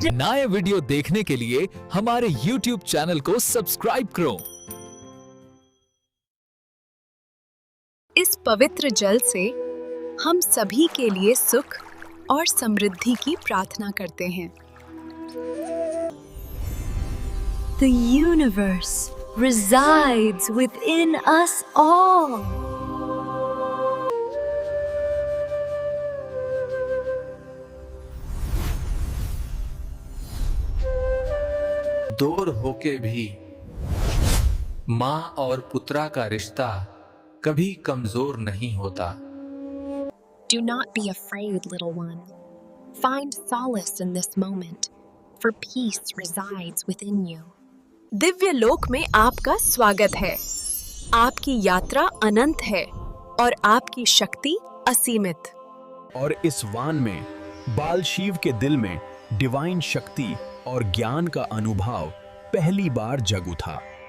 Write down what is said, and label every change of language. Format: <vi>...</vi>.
<hi>नए वीडियो देखने के लिए हमारे YouTube चैनल को सब्सक्राइब करो। इस पवित्र जल से हम सभी के लिए सुख और समृद्धि की प्रार्थना करते हैं।</hi> <en>The universe resides within us all.</en> <hi>दूर होके भी माँ और पुत्रा का रिश्ता कभी कमजोर नहीं होता।</hi> <en>Do not be afraid, little one. Find solace in this moment, for peace resides within you.</en> <hi>Divya लोक में आपका स्वागत है। आपकी यात्रा अनंत है और आपकी शक्ति असीमित। और इस वान में बाल शिव के दिल में डिवाइन शक्ति और ज्ञान का अनुभव पहली बार जग उठा।</hi>